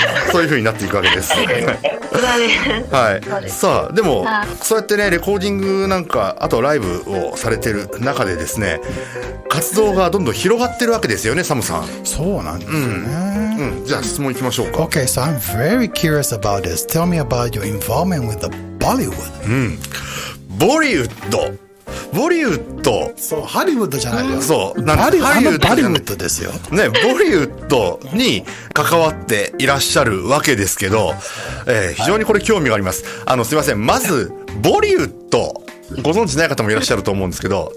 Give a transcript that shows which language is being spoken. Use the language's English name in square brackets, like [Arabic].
[Japanese] そういう風になっていくわけです。はい。さあでもそうやってね、レコーディングなんか、あとライブをされてる中でですね、活動がどんどん広がってるわけですよね、サムさん。そうなんですよね。じゃあ質問いきましょうか。 [English] Okay, so I'm very curious about this. Tell me about your involvement with the Bollywood. [Japanese] ボリウッド。ボリウッド。そう、ハリウッドじゃないよ。そう。ハリウッドですよ。ね、ボリウッドに関わっていらっしゃるわけですけど、非常にこれ興味があります。すいません。まず、ボリウッド。ご存知ない方もいらっしゃると思うんですけど、